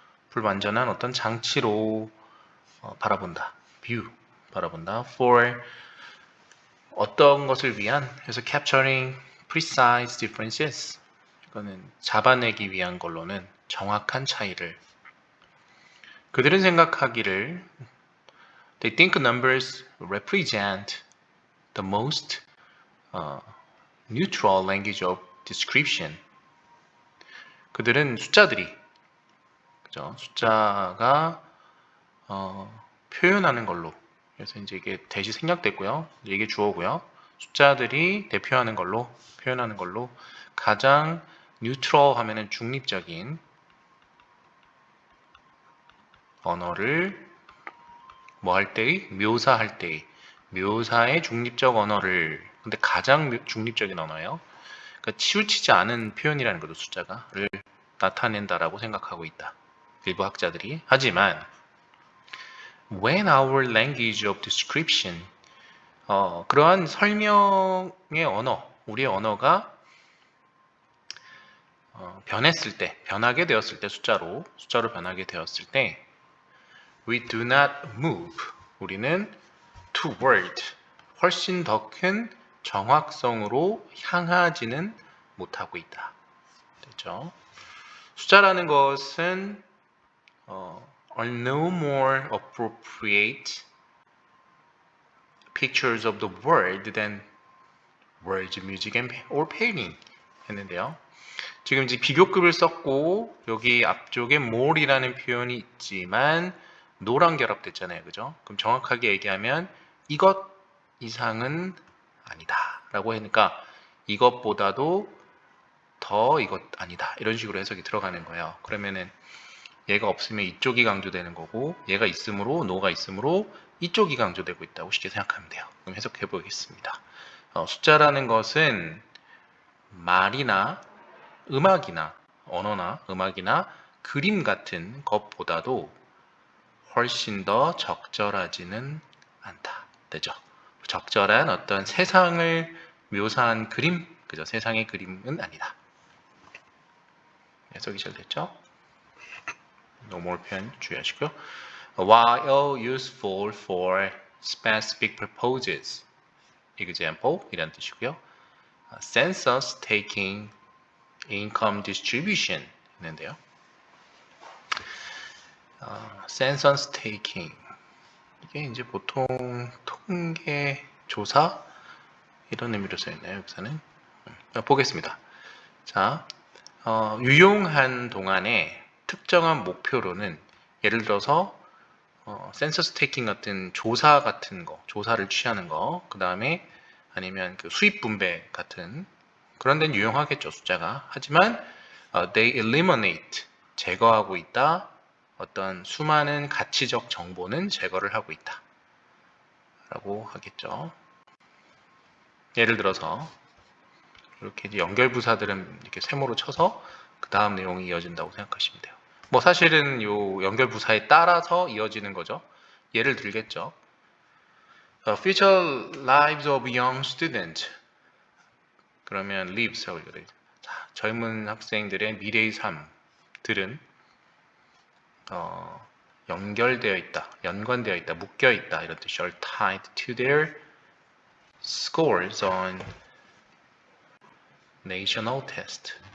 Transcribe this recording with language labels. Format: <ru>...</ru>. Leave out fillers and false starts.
<ko>불완전한 어떤 장치로 바라본다. view 바라본다. for 어떤 것을 위한, 그래서</ko> <en>capturing precise differences,</en> <ko>이거는 잡아내기 위한 걸로는 정확한 차이를. 그들은 생각하기를</ko> <en>they think numbers represent the most neutral language of description.</en> <ko>그들은 숫자들이, 그죠? 숫자가 표현하는 걸로, 그래서 이제 이게 대시 생략됐고요. 이게 주어고요. 숫자들이 대표하는 걸로, 표현하는 걸로 가장 neutral 하면은 중립적인 언어를 뭐 할 때의? 묘사할 때의. 묘사의 중립적 언어를, 근데 가장 중립적인 언어예요. 그러니까 치우치지 않은 표현이라는 거죠. 숫자가를 나타낸다라고 생각하고 있다. 일부 학자들이. 하지만</ko> <en>when our language of description,</en> <ko>그러한 설명의 언어, 우리의 언어가 변했을 때, 변하게 되었을 때, 숫자로 변하게 되었을 때</ko> <en>we do not move,</en> <ko>우리는 toward, 훨씬 더 큰 정확성으로 향하지는 못하고 있다. 됐죠? 숫자라는 것은</ko> <en>are no more appropriate pictures of the world than words, music, or painting</en> <ko>했는데요. 지금 이제 비교급을 썼고 여기 앞쪽에 more이라는 표현이 있지만 no랑 결합됐잖아요. 그죠? 그럼 정확하게 얘기하면 이것 이상은 아니다 라고 하니까 이것보다도 더 이것 아니다 이런 식으로 해석이 들어가는 거예요. 그러면은 얘가 없으면 이쪽이 강조되는 거고 얘가 있으므로 no가 있으므로 이쪽이 강조되고 있다고 쉽게 생각하면 돼요. 그럼 해석해 보겠습니다. 숫자라는 것은 말이나 음악이나 언어나 음악이나 그림 같은 것보다도 훨씬 더 적절하지는 않다. 되죠? 적절한 어떤 세상을 묘사한 그림, 그죠? 세상의 그림은 아니다. 해석이 잘 됐죠? 노멀 표현 주의하시고요.</ko> <en>While useful for specific purposes, example</en> <ko>이란 뜻이고요.</ko> <en>Census taking, income distribution 있는데요.</en> <ko>Census taking 이게 이제 보통 통계 조사 이런 의미로 써있나요? 여기서는 보겠습니다. 자, 유용한 동안에 특정한 목표로는 예를 들어서 센서스 테이킹 같은 조사 같은 거, 조사를 취하는 거, 그 다음에 아니면 그 수입 분배 같은 그런 데는 유용하겠죠, 숫자가. 하지만</ko> <en>they eliminate,</en> <ko>제거하고 있다. 어떤 수많은 가치적 정보는 제거를 하고 있다 라고 하겠죠. 예를 들어서 이렇게 이제 연결부사들은 이렇게 세모로 쳐서 그 다음 내용이 이어진다고 생각하시면 돼요. 뭐 사실은 요 연결부사에 따라서 이어지는 거죠. 예를 들겠죠.</ko> <en>Future lives of young students.</en> <ko>그러면 lives라고 읽어요. 젊은 학생들의 미래의 삶들은 연결되어 있다, 연관되어 있다, 묶여 있다 이런 뜻이</ko> <en>are tied to their scores on national test.</en>